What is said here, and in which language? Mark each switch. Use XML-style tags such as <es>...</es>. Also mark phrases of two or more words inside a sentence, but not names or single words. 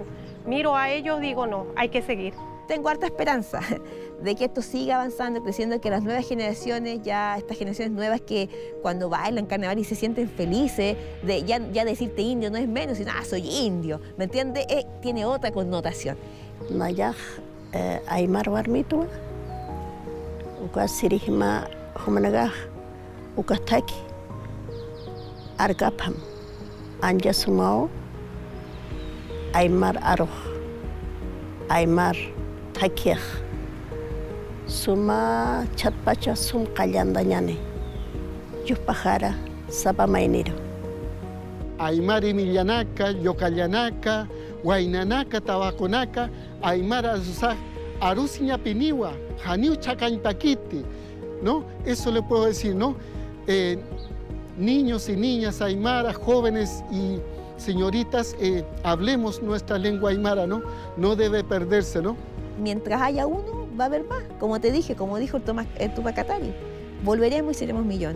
<es>Miro a ellos, digo no, hay que seguir. Tengo harta esperanza de que esto siga avanzando, creciendo, que las nuevas generaciones, ya estas generaciones nuevas que cuando bailan carnaval y se sienten felices, de ya decirte indio no es menos, sino soy indio, ¿me entiendes? Tiene otra connotación.</es> <ay>Nayaj aymar warmitua, uka sirihma humanagaj, ukastaki, argapam, anja sumao, aymar aroj, aymar takiaj, suma chatpacha sum callandañane, yuspajara sapamainiro. Aymar Emilianaca, Yocallanaca, Huaynanaca, Tabaconaca, Aymar Arusiña Piniwa, Janiu Chacañpaquiti,</ay> <es>¿no? Eso le puedo decir, ¿no? Niños y niñas aymaras, jóvenes y señoritas, hablemos nuestra lengua aymara, ¿no? No debe perderse, ¿no? Mientras haya uno, va a haber más. Como te dije, como dijo el Tupac Katari, volveremos y seremos millones.</es>